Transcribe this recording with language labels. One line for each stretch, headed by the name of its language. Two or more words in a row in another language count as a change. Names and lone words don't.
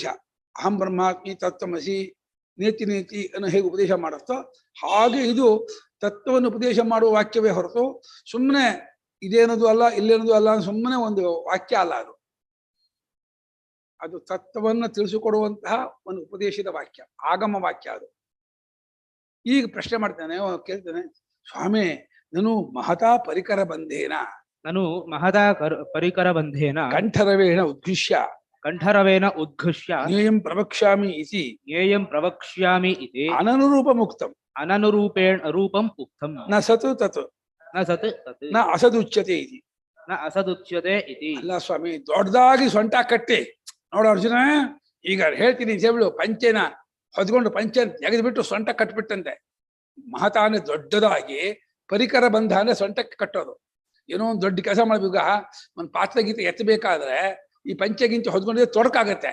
Sanskrit: ಅಹಂ ಬ್ರಹ್ಮಾತ್ಮಿ ತತ್ವಮಸಿ ನೇತಿ ನೇತಿ
Kannada: ಅನ್ನೋ ಹೇಗೆ ಉಪದೇಶ ಮಾಡುತ್ತೋ ಹಾಗೆ ಇದು ತತ್ವವನ್ನು ಉಪದೇಶ ಮಾಡುವ ವಾಕ್ಯವೇ ಹೊರತು ಸುಮ್ಮನೆ ಇದೇನದು ಅಲ್ಲ ಇಲ್ಲೇನದು ಅಲ್ಲ ಸುಮ್ಮನೆ ಒಂದು ವಾಕ್ಯ ಅಲ್ಲ. ಅದು ತತ್ವವನ್ನು ತಿಳಿಸಿಕೊಡುವಂತಹ ಒಂದು ಉಪದೇಶದ ವಾಕ್ಯ, ಆಗಮ ವಾಕ್ಯ ಅದು. ಈಗ ಪ್ರಶ್ನೆ ಮಾಡ್ತಾನೆ, ಕೇಳ್ತಾನೆ, ಸ್ವಾಮಿ ನಾನು
Sanskrit: ಮಹತಾ ಪರಿಕರ ಬಂಧೇನ ಕಂಠರವೇಣ ಉದ್ಘುಷ್ಯ ಜ್ಞೇಯಂ ಪ್ರವಕ್ಷ್ಯಾಮಿ ಇತಿ ಅನನುರೂಪೇಣ ರೂಪಂ ಉಕ್ತಂ ನ ಸತ್ ತತ್ ನ ಅಸದುಚ್ಯತೆ ಇತಿ.
Kannada: ಅಲ್ಲ ಸ್ವಾಮಿ, ದೊಡ್ಡದಾಗಿ ಸೊಂಟ ಕಟ್ಟಿ ನೋಡು ಅರ್ಜುನ, ಈಗ ಹೇಳ್ತೀನಿ ಸೇವಳು ಪಂಚೆನ ಹೊದ್ಕೊಂಡು ಪಂಚೆ ತೆಗೆದ್ಬಿಟ್ಟು ಸೊಂಟ ಕಟ್ಬಿಟ್ಟಂತೆ. ಮಹತಾನೆ ದೊಡ್ಡದಾಗಿ,
Sanskrit: ಪರಿಕರ ಬಂಧ
Kannada: ಅಂದ್ರೆ ಸೊಂಟಕ್ಕೆ ಕಟ್ಟೋದು. ಏನೋ ಒಂದು ದೊಡ್ಡ ಕೆಲಸ ಮಾಡ್ಬೇಕು, ಒಂದು ಪಾತ್ರೆ ಗೀತೆ ಎತ್ತಬೇಕಾದ್ರೆ ಈ ಪಂಚೆ ಗಿಂಚೆ ಹೊದ್ಕೊಂಡಿದ್ರೆ ತೊಡಕಾಗತ್ತೆ.